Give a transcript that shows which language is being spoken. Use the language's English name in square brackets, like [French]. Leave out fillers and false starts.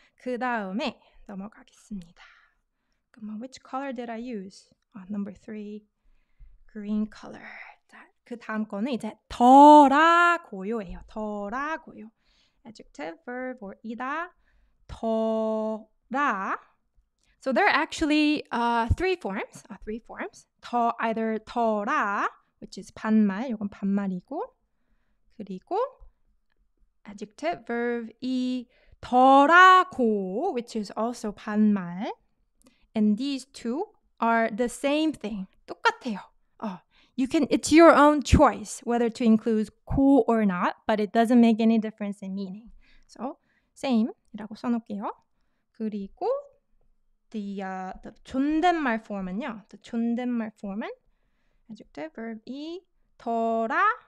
[Korean] 그 다음에 넘어가겠습니다. 그럼 [English] which color did I use? Number 3, green color. [Korean] 자, 그 다음 거는 이제 더라고요예요. 더라고요. [English] Adjective, verb, or 이다. [Korean] 더라. [English] So there are actually three forms. either 더라, which is 반말, [Korean] 이건 반말이고, 그리고 [English] adjective, verb, 이 더라고, which is also 반말. And these two are the same thing. [Korean] 똑같아요. [English] It's your own choice whether to include 고 or not, but it doesn't make any difference in meaning. So same [Korean] 이라고 써놓을게요. 그리고 [English] the 존댓말 form은요. The 존댓말 form은 adjective, verb, 이 더라고요.